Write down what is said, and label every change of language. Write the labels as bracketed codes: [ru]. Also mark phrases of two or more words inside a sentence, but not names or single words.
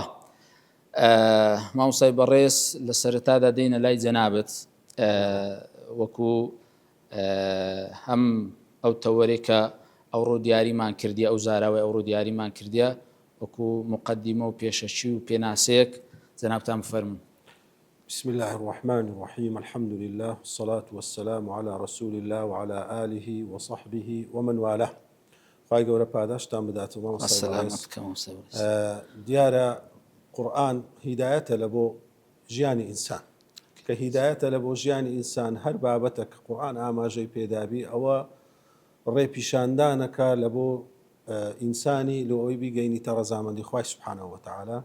[ckb] مامۆستای بەڕێز لە سەرەتادا دێنە لای جەنابەت وەکو هەم ئەو تەوەرێک کە ئەوڕۆ دیاریمان کردیە، ئەو زاراوەی ئەوڕۆ دیاریمان کردیە، وەکو مقدمە و پێشەچی و پێناسەیەک جەنابتان بفەرمون. [ar] بسم الله الرحمن الرحيم. الحمد لله والصلاة والسلام على رسول الله وعلى آله وصحبه ومن والاه. [ckb] خی گەورە پاداشتان بداتەوە. دیارە قورئان هیدایەتە لە بۆ ژیانی ئینسان، کە هیدایەتە لە بۆ ژیانی ئینسان هەر بابەتە کە قورئان ئاماژەی پێدابی ئەوە ڕێپیشاندانەکە لە بۆ ئینسانی لە ئەوەی بیگەینیتە ڕەزامەندی خوای سوبحانەهو وتەعالا.